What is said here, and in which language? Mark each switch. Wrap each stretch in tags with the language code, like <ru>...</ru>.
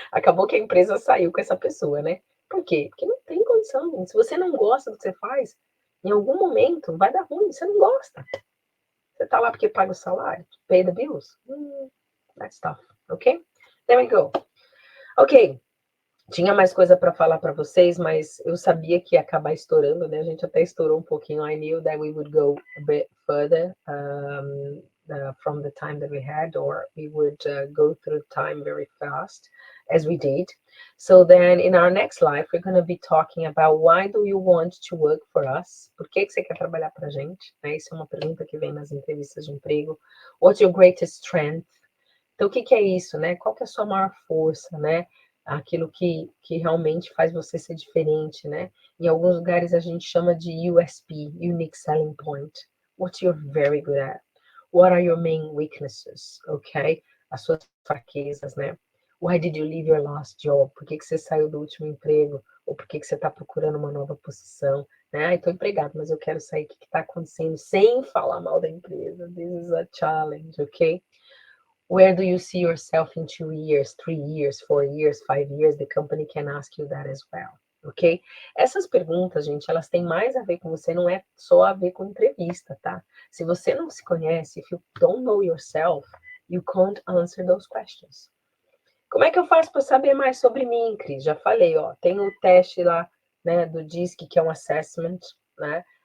<pt>Acabou que a empresa saiu com essa pessoa, né? Por quê? Porque não tem condição, gente. Se você não gosta do que você faz, em algum momento vai dar ruim. Você não gosta.</pt> <en>Você tá lá porque paga o salário, pay the bills. That's tough, ok? There we go. Ok.</en> <pt>Tinha mais coisa para falar para vocês, mas eu sabia que ia acabar estourando, né? A gente até estourou um pouquinho.</pt> <en>I knew that we would go a bit further from the time that we had, or we would go through time very fast, as we did. So then, in our next life, we're going to be talking about why do you want to work for us?</en> <pt>Por que você quer trabalhar para a gente? Né? Isso é uma pergunta que vem nas entrevistas de emprego.</pt> <en>What's your greatest strength?</en> <pt>Então, o que é isso, né? Qual que é a sua maior força, né? Aquilo que realmente faz você ser diferente, né? Em alguns lugares a gente chama de USP, Unique Selling Point.</pt> <en>What you're very good at. What are your main weaknesses, ok? As suas fraquezas, né? Why did you leave your last job?</en> <pt>Por que você saiu do último emprego? Ou por que você está procurando uma nova posição? Né? Ah, estou empregado, mas eu quero sair. O que está acontecendo? Sem falar mal da empresa.</pt> <en>This is a challenge, ok? Where do you see yourself in 2 years, 3 years, 4 years, 5 years? The company can ask you that as well, ok?</en> <pt>Essas perguntas, gente, elas têm mais a ver com você, não é só a ver com entrevista, tá?</pt> <en>Se você não se conhece, if you don't know yourself, you can't answer those questions.</en> <pt>Como é que eu faço para saber mais sobre mim, Cris? Já falei, ó, tem o teste lá, né, do DISC, que é um assessment, né?</pt>